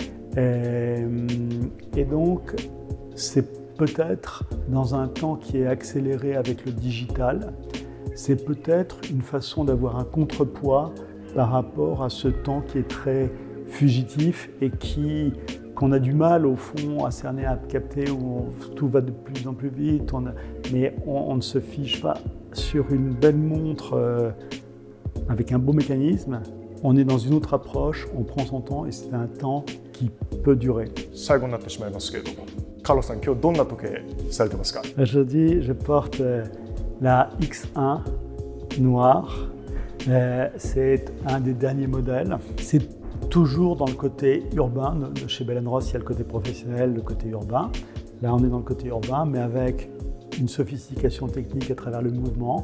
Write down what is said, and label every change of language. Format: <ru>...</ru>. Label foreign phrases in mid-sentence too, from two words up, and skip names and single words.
<fr>Et donc, c'est peut-être dans un temps qui est accéléré avec le digital, c'est peut-être une façon d'avoir un contrepoids par rapport à ce temps qui est très fugitif et qu'on a du mal au fond à cerner, à capter, où tout va de plus en plus vite, mais on ne se fiche pas sur une belle montre avec un beau mécanisme. On est dans une autre approche, on prend son temps et c'est un temps qui peut durer.</fr> <ja>最後になってしまいますけれども、カーロスさん、今日どんな時計されてますか？</ja> <fr>Aujourd'hui, je porte la X1 noire. C'est un des derniers modèles. C'est toujours dans le côté urbain. Chez Bell & Ross, il y a le côté professionnel, le côté urbain. Là, on est dans le côté urbain, mais avec une sophistication technique à travers le mouvement.</fr>